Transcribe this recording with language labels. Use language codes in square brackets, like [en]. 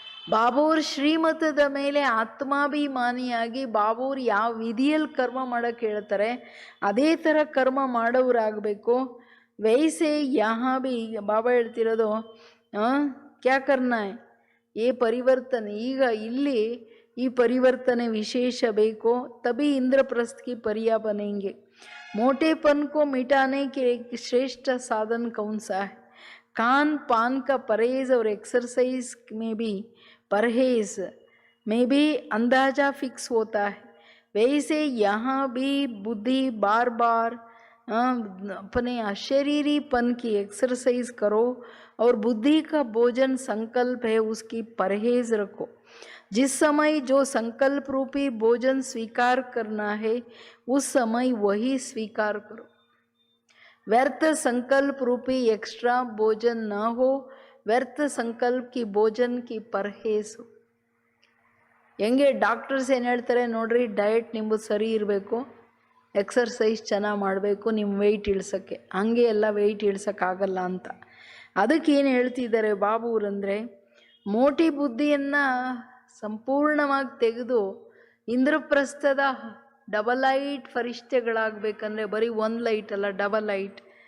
[kn] ಬಾಬೂರ್ ಶ್ರೀಮತದ ಮೇಲೆ ಆತ್ಮಾಭಿಮಾನಿಯಾಗಿ ಬಾಬೂರ್ ಯಾವ ವಿಧಿಯಲ್ಲಿ ಕರ್ಮ ಮಾಡೋಕ್ಕೆ ಹೇಳ್ತಾರೆ ಅದೇ ಥರ ಕರ್ಮ ಮಾಡೋರಾಗಬೇಕು. [hi] ವೈಸೆ ಯಹಾ ಭಿ ಬಾಬಾ [kn] ಹೇಳ್ತಿರೋದು [hi] ಕ್ಯಾ ಕರ್ನಾ ಹೈ, ಏ ಪರಿವರ್ತನೆ. [kn] ಈಗ ಇಲ್ಲಿ ಈ ಪರಿವರ್ತನೆ ವಿಶೇಷ ಬೇಕು. [hi] ತभी इंद्रप्रस्थ की परिया बनेंगे. मोटेपन को मिटाने के श्रेष्ठ साधन कौन सा है? खान पान का परहेज और एक्सरसाइज में भी परहेज में भी अंदाजा फिक्स होता है. वैसे यहाँ भी बुद्धि बार बार अपने अशरीरीपन की एक्सरसाइज करो और बुद्धि का भोजन संकल्प है उसकी परहेज रखो. जिस समय जो संकल्प रूपी भोजन स्वीकार करना है उस समय वही स्वीकार करो. व्यर्थ संकल्प रूपी एक्स्ट्रा भोजन न हो, व्यर्थ संकल्प की भोजन की परहेज हो. [kn] ಹೆಂಗೆ ಡಾಕ್ಟರ್ಸ್ ಏನು ಹೇಳ್ತಾರೆ ನೋಡ್ರಿ, ಡಯಟ್ ನಿಮ್ಮದು ಸರಿ ಇರಬೇಕು, ಎಕ್ಸರ್ಸೈಸ್ ಚೆನ್ನಾಗಿ ಮಾಡಬೇಕು ನಿಮ್ಮ ವೆಯ್ಟ್ ಇಳಿಸೋಕ್ಕೆ. ಹಾಗೆ ಎಲ್ಲ ವೆಯ್ಟ್ ಇಳಿಸೋಕ್ಕಾಗಲ್ಲ ಅಂತ. ಅದಕ್ಕೆ ಏನು ಹೇಳ್ತಿದ್ದಾರೆ ಬಾಬೂರಂದರೆ, ಮೋಟಿ ಬುದ್ಧಿಯನ್ನು ಸಂಪೂರ್ಣವಾಗಿ ತೆಗೆದು ಇಂದ್ರಪ್ರಸ್ಥದ ಡಬಲ್ ಲೈಟ್ ಫರಿಷ್ಠೆಗಳಾಗಬೇಕಂದ್ರೆ ಬರೀ ಒಂದು ಲೈಟ್ ಅಲ್ಲ, ಡಬಲ್ ಲೈಟ್.